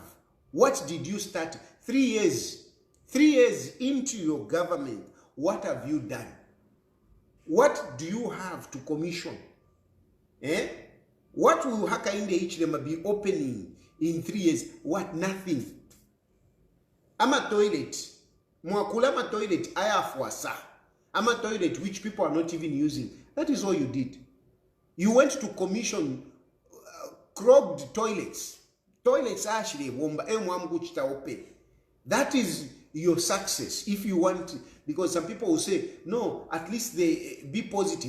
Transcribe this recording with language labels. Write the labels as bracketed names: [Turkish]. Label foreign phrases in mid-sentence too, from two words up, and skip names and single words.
[English] What did you start? 3 years. 3 years into your government, what have you done? What do you have to commission? What will Hakainde Hichilema be opening in 3 years? What? Nothing. [Bemba] Ama toilet. Mwakula ama toilet ayafwasa. Ama toilet [English] which people are not even using. That is all you did. You went to commission clogged toilets. Toilets actually [Bemba] womba emwamguchita [English] open. That is your success if you want, because some people will say, no, at least they be positive.